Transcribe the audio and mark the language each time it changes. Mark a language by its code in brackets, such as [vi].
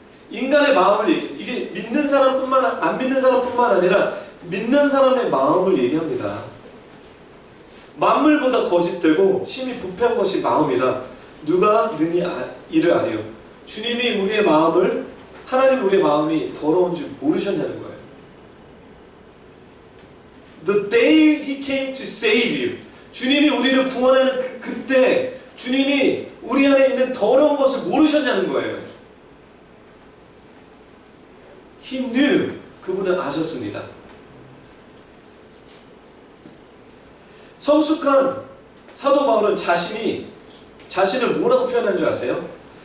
[ko] 인간의 마음을 얘기해요. 이게 믿는 사람뿐만, 안 믿는 사람뿐만 아니라 믿는 사람의 마음을 얘기합니다. 만물보다 거짓되고 심히 부패한 것이 마음이라 누가 능히 이를 아리요. 주님이 우리의 마음을, 하나님이 우리의 마음이 더러운 줄 모르셨냐는 거예요. [en] The day He came to save you. [ko] 주님이 우리를 구원하는 그때 주님이 우리 안에 있는 더러운 것을 모르셨냐는 거예요. [en] He knew. [ko] 그분은 아셨습니다. 성숙한 사도 바울은 자신을 뭐라고 표현한 줄 아세요?